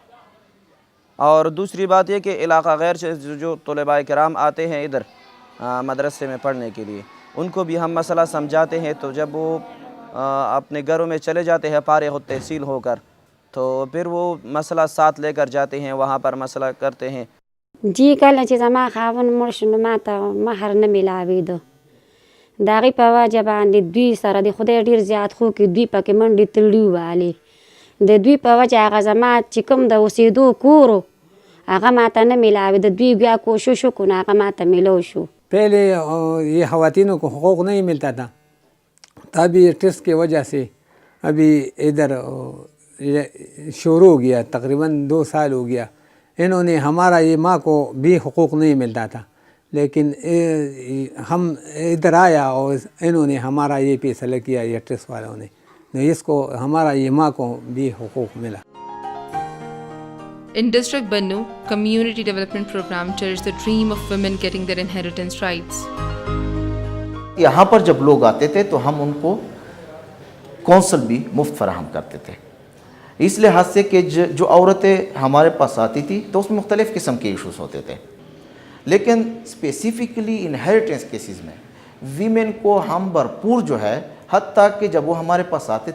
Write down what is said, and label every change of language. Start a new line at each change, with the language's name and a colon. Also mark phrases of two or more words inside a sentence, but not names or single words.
Urdu: اور دوسری بات یہ کہ علاقہ غیر سے جو طلباء کرام آتے ہیں ادھر مدرسے میں پڑھنے کے لیے ان کو بھی ہم مسئلہ سمجھاتے ہیں تو جب وہ اپنے گھروں میں چلے جاتے ہیں فارغ التحصیل ہو کر تو پھر وہ مسئلہ ساتھ لے کر جاتے ہیں وہاں پر مسئلہ کرتے ہیں.
Pashto: جی کله چې زما خاوند مړ شو نو ما ته مهر نه میلاوېده د هغې په وجه باندې دوی سره د خدای ډېر زیات خو کې دوی پکې منډې تړلي والې د دوی په وجه هغه زما چې کوم د اوسېدو کور هغه ما ته نه میلاوېده دوی بیا کوشش وکړو نو هغه ما ته میلو شو.
Urdu: پہلے یہ خواتینوں کو حقوق نہیں ملتا تھا تبھی ٹیسٹ کی وجہ سے ابھی ادھر شروع ہو گیا تقریباً 2 سال ہو گیا. انہوں نے ہمارا یہ ماں کو بھی حقوق نہیں ملتا تھا لیکن ہم ادھر آیا اور انہوں نے ہمارا یہ فیصلہ کیا یہ ٹرسٹ والوں نے اس کو ہمارا یہ ماں کو بھی حقوق ملا.
English: In District Bannu, Community Development Program cherished the dream of women getting their inheritance rights.
Urdu: یہاں پر جب لوگ آتے تھے تو ہم ان کو کونسل بھی مفت فراہم کرتے تھے اس لحاظ سے کہ جو عورتیں ہمارے پاس آتی تھی تو اس میں مختلف قسم کے ایشوز ہوتے تھے لیکن
English: specifically inheritance cases
Urdu: میں ویمن کو ہم بھرپور جو ہے حتیٰ کہ جب وہ ہمارے پاس آتے